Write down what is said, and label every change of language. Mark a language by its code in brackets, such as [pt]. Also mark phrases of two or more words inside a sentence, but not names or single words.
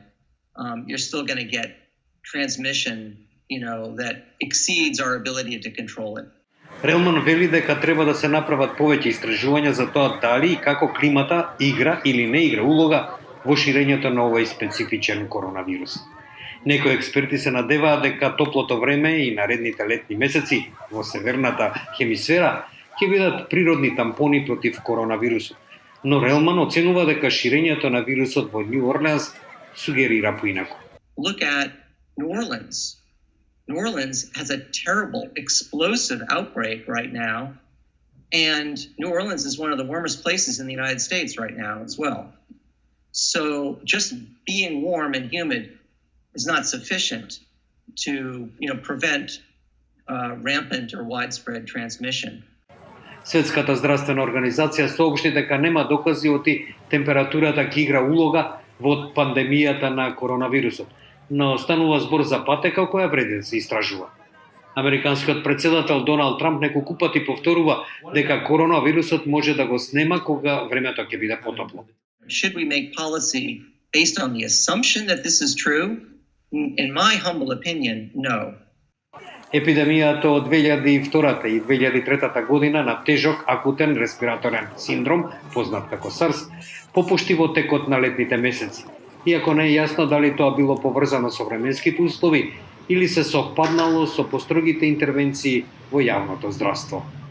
[en] You're still going to get transmission, that exceeds our ability to control it. [mk] Релман вели дека треба да се направат повеќе истражувања за тоа дали и како климата игра или не игра улога во ширењето на овој специфичен коронавирус. Некои експерти се надеваат дека топлото време и наредните летни месеци во северната хемисфера ќе бидат природни тампони против коронавирусот. Но Релман оценува дека ширењето на вирусот во Нью Орлеанс сугерира поинаку. [en] Look at New Orleans. New Orleans has a terrible, explosive outbreak right now, and New Orleans is one of the warmest places in the United States right now as well. So just being warm and humid is not sufficient to, prevent rampant or widespread transmission. [mk] Светската здравствена организација соопшти дека нема докази оти температурата ќе игра улога во пандемијата на коронавирусот, но станува збор за патека која вреди да се истражува. Американскиот претседател Доналд Трамп неколку пати повторува дека коронавирусот може да го снема кога времето ќе биде потопло. [en] Should we make policy based on the assumption that this is true? In my humble opinion, no. [mk] Епидемијата од 2002 и 2003 година на тежок акутен респираторен синдром, познат како SARS, попушти во текот на летните месеци. Иако не е јасно дали тоа било поврзано со временските услови или се совпаднало со построгите интервенции во јавното здравство.